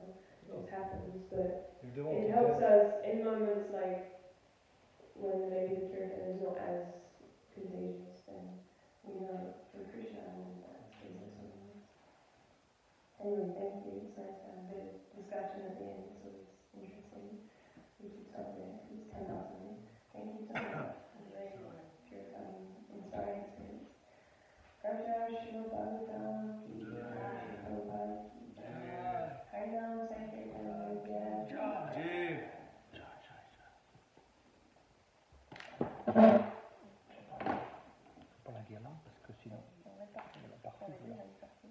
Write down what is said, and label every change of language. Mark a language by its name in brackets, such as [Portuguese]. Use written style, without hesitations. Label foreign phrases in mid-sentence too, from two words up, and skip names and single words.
[English] It just happens, but it helps us in moments like when maybe the kirtan is not as contagious, then we know for Krishna and that's business. Anyway, thank you. It's nice to have a bit of discussion at the end. It's always interesting. We should stop there. It's 10 after me. Thank you so much. It was a very purifying, inspiring experience. [Hindi] राजा शिव भागवतम् की जय. प्रभुपाद की जय। हरिनाम संकीर्तन जय. [French] Pas la guerre là, parce que sinon, on va partout.